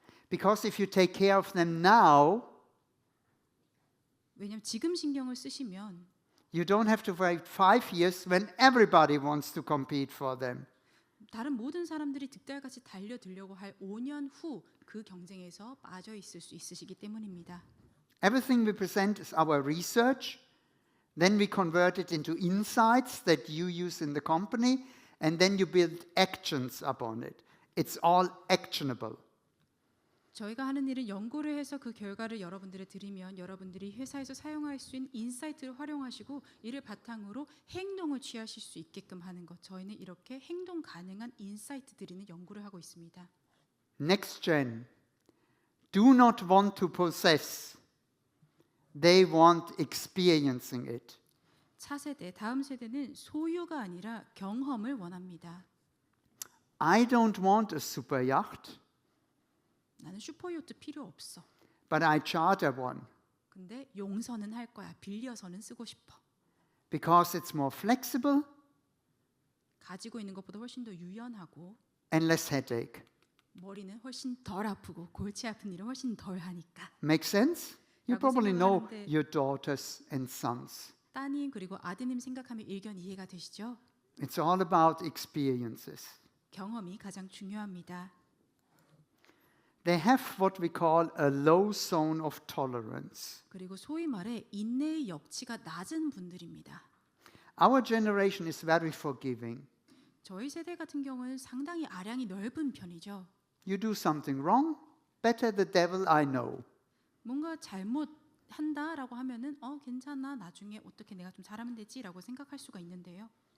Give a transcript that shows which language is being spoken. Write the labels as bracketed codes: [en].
[en] Because if you take care of them now, [ko] 왜냐하면 지금 신경을 쓰시면 [en] you don't have to wait 5 years when everybody wants to compete for them. [ko] 다른 모든 사람들이 득달같이 달려들려고 할 5년 후 그 경쟁에서 빠져 있을 수 있으시기 때문입니다. [en] Everything we present is our research. Then we convert it into insights that you use in the company, and then you build actions upon it. It's all actionable. [ko] 저희가 하는 일은 연구를 해서 그 결과를 여러분들에 드리면 여러분들이 회사에서 사용할 수 있는 인사이트를 활용하시고 이를 바탕으로 행동을 취하실 수 있게끔 하는 것. 저희는 이렇게 행동 가능한 인사이트 드리는 연구를 하고 있습니다. [en] Next gen do not want to possess. They want experiencing it. [ko] 차세대, 다음 세대는 소유가 아니라 경험을 원합니다. [en] I don't want a super yacht, [ko] 나는 슈퍼요트 필요 없어. [en] but I charter one [ko] 근데 용서는 할 거야. 빌려서는 쓰고 싶어. [en] because it's more flexible [ko] 가지고 있는 것보다 훨씬 더 유연하고 [en] and less headache. [ko] 머리는 훨씬 덜 아프고 골치 아픈 일은 훨씬 덜 하니까. [en] Make sense? You [ko] 라고 [en] probably know [ko] 생각하는데 [en] your daughters and sons. [ko] 따님 그리고 아드님 생각하면 일견 이해가 되시죠? [en] It's all about experiences. [ko] 경험이 가장 중요합니다. [en] They have what we call a low zone of tolerance. [ko] 그리고 소위 말해 인내의 역치가 낮은 분들입니다. [en] Our generation is very forgiving. [ko] 저희 세대 같은 경우는 상당히 아량이 넓은 편이죠. [en] You do something wrong, better the devil I know. [ko] 뭔가 잘못한다라고 하면은 괜찮아 나중에 어떻게 내가 좀 잘하면 되지라고 생각할 수가 있는데요.